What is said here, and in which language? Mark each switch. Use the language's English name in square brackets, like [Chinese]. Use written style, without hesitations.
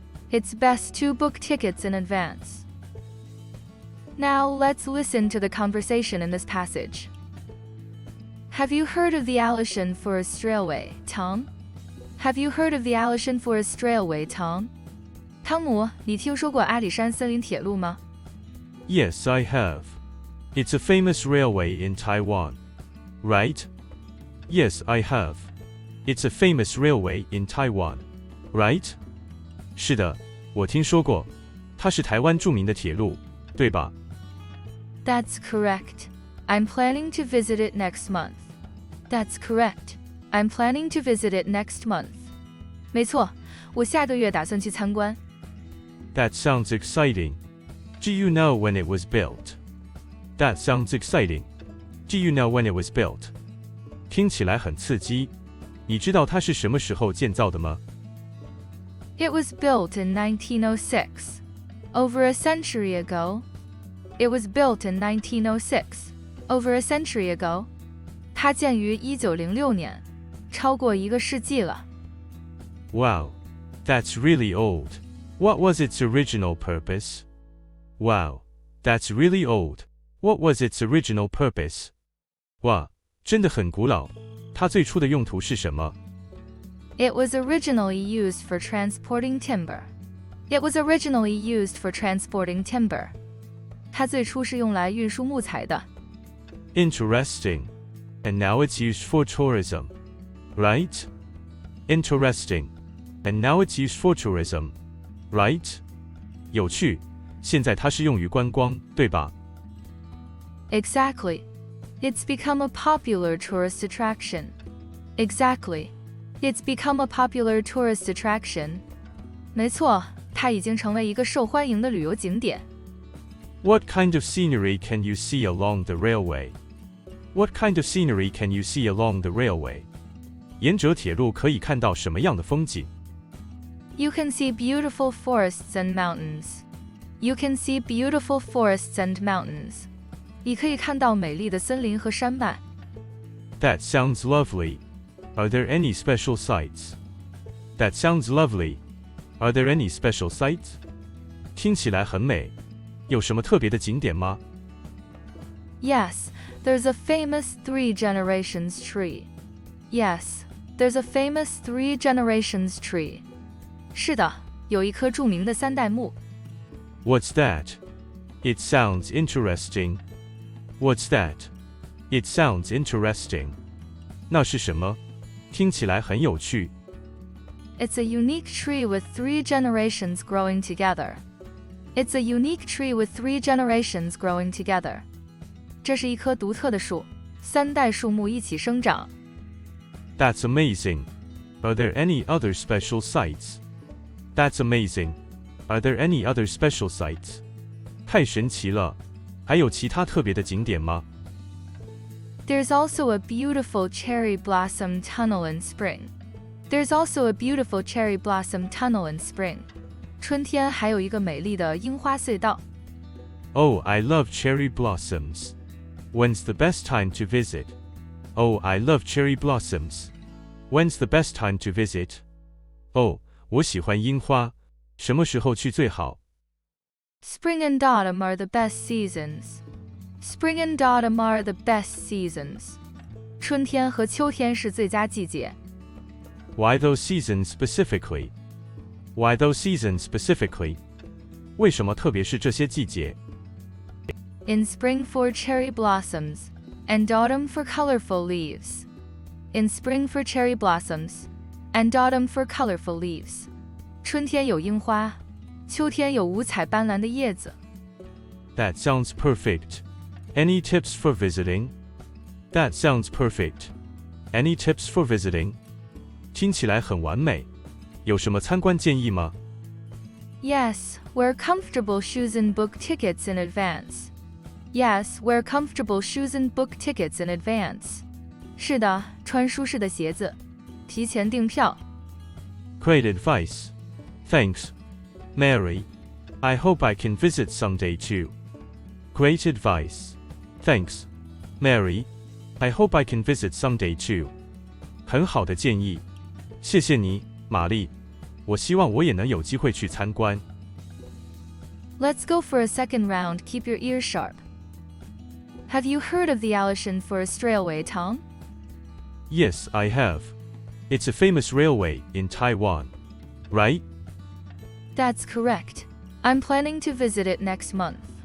[English] It's best to book tickets in advance. Now let's listen to the conversation in this passage. Have you heard of the Alishan Forest Railway, Tom? Have you heard of the Alishan Forest Railway, Tom? [Chinese] 汤姆，你听说过阿里山森林铁路吗？ [English] Yes, I have. It's a famous railway in Taiwan. Right? Yes, I have. It's a famous railway in Taiwan. Right? [Chinese] 是的，我听说过，它是台湾著名的铁路，对吧？ [English] That's correct. I'm planning to visit it next month. That's correct. I'm planning to visit it next month. [Chinese] 没错，我下个月打算去参观。 [English] That sounds exciting. Do you know when it was built? That sounds exciting. Do you know when it was built? [Chinese] 听起来很刺激。你知道它是什么时候建造的吗？ [English] It was built in 1906. Over a century ago. It was built in 1906. Over a century ago. [Chinese] 它建于1906年，超过一个世纪了。 [English] Wow, that's really old. What was its original purpose? Wow, that's really old. What was its original purpose? [Chinese] 哇，真的很古老。它最初的用途是什么？ [English] It was originally used for transporting timber. It was originally used for transporting timber. [Chinese] 它最初是用来运输木材的。 [English] Interesting. And now it's used for tourism. Right? Interesting. and now it's used for tourism, right? [Chinese] 有趣，现在它是用于观光，对吧？ [English] Exactly. It's become a popular tourist attraction. Exactly. It's become a popular tourist attraction. [Chinese] 没错，它已经成为一个受欢迎的旅游景点。 [English] What kind of scenery can you see along the railway? What kind of scenery can you see along the railway? [Chinese] 沿着铁路可以看到什么样的风景？ [English] You can see beautiful forests and mountains. You can see beautiful forests and mountains. [Chinese] 你可以看到美丽的森林和山脉。 [English] That sounds lovely. Are there any special sights? That sounds lovely. Are there any special sights? [Chinese] 听起来很美，有什么特别的景点吗？ [English] Yes, there's a famous Three Generations tree. Yes, there's a famous Three Generations tree. [Chinese] 是的，有一棵著名的三代木。 [English] What's that? It sounds interesting. What's that? It sounds interesting. [Chinese] 那是什么？听起来很有趣。 [English] It's a unique tree with three generations growing together. It's a unique tree with three generations growing together. [Chinese] 这是一棵独特的树，三代树木一起生长。 [English] That's amazing. Are there any other special sights? That's amazing. Are there any other special sights? [Chinese] 太神奇了，还有其他特别的景点吗？ [English] There's also a beautiful cherry blossom tunnel in spring. There's also a beautiful cherry blossom tunnel in spring. [Chinese] 春天还有一个美丽的樱花隧道。 [English] Oh, I love cherry blossoms. When's the best time to visit? Oh, I love cherry blossoms. When's the best time to visit? [Chinese] Oh, 我喜欢樱花，什么时候去最好？ [English] Spring and autumn are the best seasons. Spring and autumn are the best seasons. [Chinese] 春天和秋天是最佳季节。 [English] Why those seasons specifically? Why those seasons specifically? [Chinese] 为什么特别是这些季节？ [English] In spring for cherry blossoms, and autumn for colorful leaves. In spring for cherry blossoms, and autumn for colorful leaves. [Chinese] 春天有樱花，秋天有五彩斑斓的叶子。 [English] That sounds perfect. Any tips for visiting? That sounds perfect. Any tips for visiting? [Chinese] 听起来很完美，有什么参观建议吗？ [English] Yes, wear comfortable shoes and book tickets in advance. Yes, wear comfortable shoes and book tickets in advance. [Chinese] 是的，穿舒适的鞋子，提前订票。 [English] Great advice. Thanks, Mary. I hope I can visit someday too. Great advice. Thanks, Mary. I hope I can visit someday too. [Chinese] 很好的建议，谢谢你，玛丽。我希望我也能有机会去参观。 [English] Let's go for a second round. Keep your ears sharp. Have you heard of the Alishan Forest Railway, Tom? Yes, I have. It's a famous railway in Taiwan, right? That's correct. I'm planning to visit it next month.